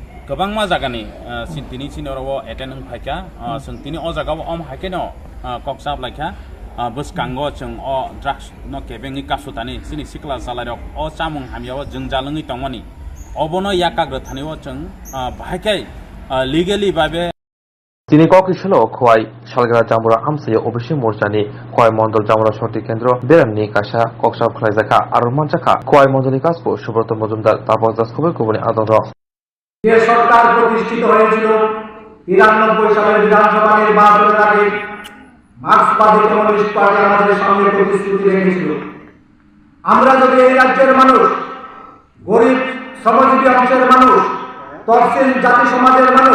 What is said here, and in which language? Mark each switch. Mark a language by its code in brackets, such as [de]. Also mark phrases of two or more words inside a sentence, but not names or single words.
[trp] गोबां जागानि सिन्तिनि सिनराव एटेन फाइका सिन्तिनि अ जागाव अम हाइकेनो कक्साब लाइका बसकांगो जों अ ड्राग्स न केबेंनि कासुतानि सिनि सिक्ला सालायरक अ चामुं हामियाव जों जालङै तंमानि अबनो याकाग्र थानिव जों बाहायखाय लिगेलि बाबे তিনি কক ছিল খোয়াই শালগাড়া জামুরা হামসাইয়া ওবিসি মোর্চানি খোয়াই মন্ডল জামুরা [bn] শক্তি কেন্দ্র [trp] বেরামনি কাশা কক্সাব খলাইজাখা আর মানজাখা খোয়াই মন্ডলী কাজপো সুব্রত মজুমদার তাপস দাস খবর কুবনি আদর [bn] যে সরকার প্রতিষ্ঠিত হয়েছিল 93 সালের বিধানসভা নির্বাচনের আগে মার্ক্সবাদী কমিউনিস্ট পার্টি আমাদের সামনে প্রতিশ্রুতি রেখেছিল আমরা যদি এই রাজ্যের মানুষ গরিব শ্রমজীবী অংশের মানুষ তফসিল জাতি সমাজের মানুষ